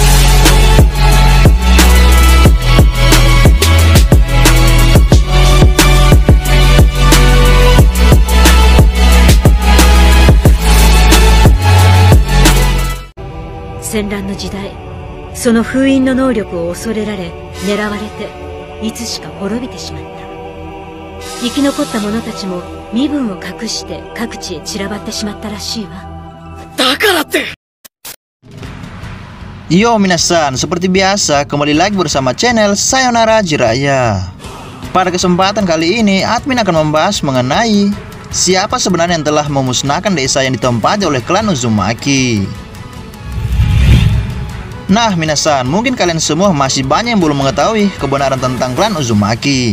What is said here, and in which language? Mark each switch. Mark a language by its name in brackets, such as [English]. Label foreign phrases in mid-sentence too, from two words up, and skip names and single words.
[Japanese] 戦乱の時代、その封印の能力を恐れられ狙われて、いつしか滅びてしまった。生き残った者たちも身分を隠して各地へ散らばってしまったらしいわ。だからって。 [Indonesian] Yo minasan, seperti biasa kembali lagi bersama channel Sayonara Jiraiya. Pada kesempatan kali ini admin akan membahas mengenai siapa sebenarnya yang telah memusnahkan desa yang ditempati oleh klan Uzumaki. Nah minasan, mungkin kalian semua masih banyak yang belum mengetahui kebenaran tentang klan Uzumaki.